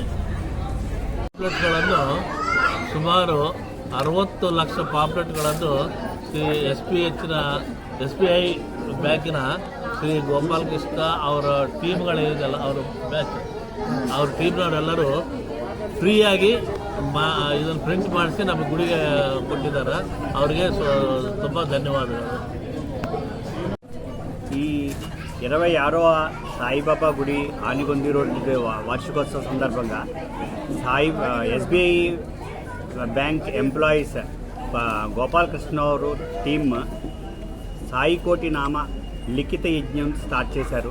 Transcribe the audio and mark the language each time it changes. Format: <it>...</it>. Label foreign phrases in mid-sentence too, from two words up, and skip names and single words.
<kn>ಪಾಂಪ್ಲೆಟ್ಗಳನ್ನು ಸುಮಾರು 60 ಲಕ್ಷ ಪಾಂಪ್ಲೆಟ್ಗಳನ್ನು ಶ್ರೀ SBI ಬ್ಯಾಂಕಿನ ಶ್ರೀ ಗೋಪಾಲಕೃಷ್ಣ ಅವರ ಟೀಮ್ಗಳಿದೆಯಲ್ಲ ಅವ್ರ ಟೀಮ್ನವರೆಲ್ಲರೂ ಫ್ರೀಯಾಗಿ ಇದನ್ನು ಪ್ರಿಂಟ್ ಮಾಡಿಸಿ ನಮ್ಮ ಗುಡಿಗೆ ಕೊಟ್ಟಿದ್ದಾರೆ. ಅವರಿಗೆ ತುಂಬ ಧನ್ಯವಾದಗಳು.</kn> <te>ఈ 26వ సాయిబాబా గుడి ఆనిగొంది రోడ్డు వార్షికోత్సవ సందర్భంగా SBI</te> <en>bank employees</en> <te>గోపాలకృష్ణ ಅವರು టీమ్ సాయి కోటి నామ లిఖిత యజ్ఞం స్టార్ట్ చేశారు.</te>